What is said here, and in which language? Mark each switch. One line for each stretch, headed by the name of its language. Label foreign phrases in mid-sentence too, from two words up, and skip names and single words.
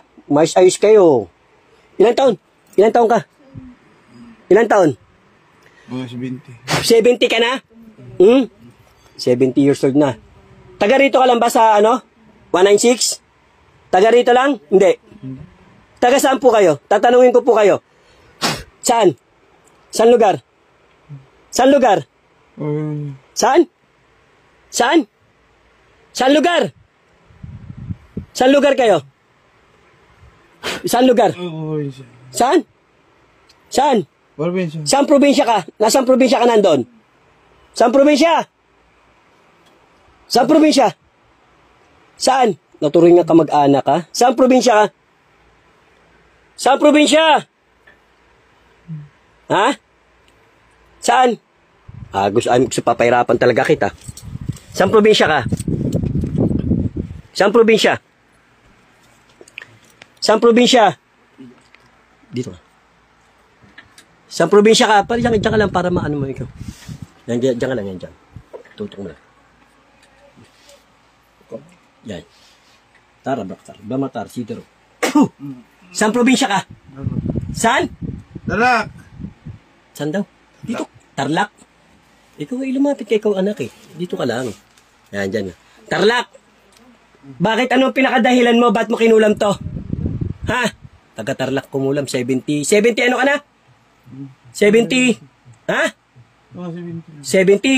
Filipino: Mais ayos kayo. Ilang taon? Ilang taon ka? Ilang taon? 70. 70 ka na? 70 years old na. Taga rito ka lang ba sa ano? 196? Taga rito lang? Hindi. Taga saan po kayo? Tatanungin ko po kayo. Saan? Saan lugar? Saan lugar? Saan? Saan? Saan lugar? Saan lugar kayo? Saan lugar? Probinsya. Saan? Saan? Probinsya. Saan probinsya ka? Nasaan probinsya ka nandun? Saan probinsya? Saan probinsya? Saan? Naturing nga kamag-anak ka? Saan probinsya ka? Saan probinsya? Ha? Saan? Gusto papahirapan talaga kita. Saan probinsya ka? Saan probinsya? Saan probinsya? Dito ka. Saan probinsya ka? Pari dyan ka lang para maano mo ikaw. Dyan ka lang, yan dyan. Tutok mo lang. Yan. Tara, Baktar. Bamatar, Sidero. Saan probinsya ka? Saan? Tarak! Saan daw? Dito. Tarlac. Ikaw ay lumapit kay ikaw anak eh. Dito ka lang. Yan, dyan. Tarlac! Bakit ano pinakadahilan mo? Ba't mo kinulam to? Ha? Taga-Tarlac kumulam. 70. 70 ano ka na? 70. Ha? 70.